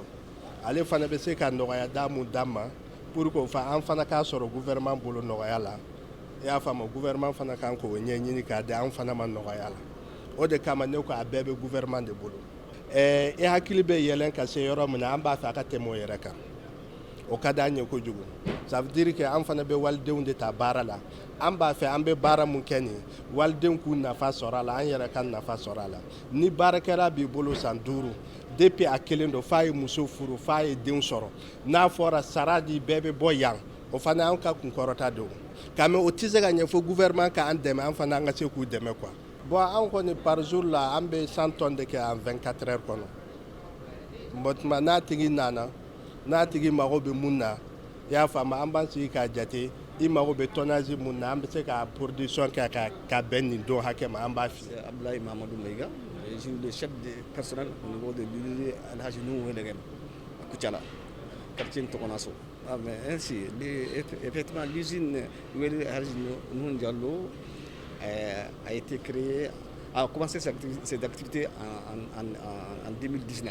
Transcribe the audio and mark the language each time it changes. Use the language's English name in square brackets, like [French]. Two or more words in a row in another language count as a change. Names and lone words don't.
[Bambara] Ale fana bɛ se ka nɔgɔya da mun d'an ma [French] pour que [Bambara] an fana k'a sɔrɔ gouvernement bolo nɔgɔya la. I y'a faamu gouvernement fana kan k'o ɲɛɲini k'a di an fana ma nɔgɔya la. O de kama ne ko a bɛɛ bɛ gouvernement de bolo. I hakili bɛ yɛlɛn ka se yɔrɔ min na an b'a fɛ a ka tɛmɛ o yɛrɛ kan. O ka d'an ye kojugu. [French] Ça veut dire que [Bambara] an fana bɛ walidenw de ta baara la. An b'a fɛ an bɛ baara mun kɛ nin walidenw k'u nafa sɔrɔ a la an yɛrɛ ka nafa sɔrɔ a la. Ni baarakɛla b'i bolo san 5 depuis a kelen don f'a ye muso furu f'a ye denw sɔrɔ n'a fɔra sara di bɛɛ bɛ bɔ yan o fana an ka kunkɔrɔta don k'a mɛn o tɛ se ka ɲɛ fo gouvernement k'an dɛmɛ an fana an ka se k'u dɛmɛ quoi. Bon an kɔni [French] par jour [Bambara] la an bɛ [French] 100 tonnes de [Bambara] kɛ [French] en 24 heures [Bambara] kɔnɔ. Bon tuma n'a tigi nana n'a tigi mago bɛ mun na i y'a faamu an b'an sigi k'a jate i mago bɛ tonnage mun na an bɛ se ka production kɛ ka bɛn nin don hakɛ ma an b'a fiyɛ. [French] Abdoulaye Mamadou Meiga, je suis le chef de personnel au niveau de l'Ileri Alhaji Nu Wolegem à Koutiala, quartier Ntokonasso. Ah, mais ainsi, effectivement, l'usine Ileri Alhaji Nu Diallo a été créée, a commencé ses activités en 2019.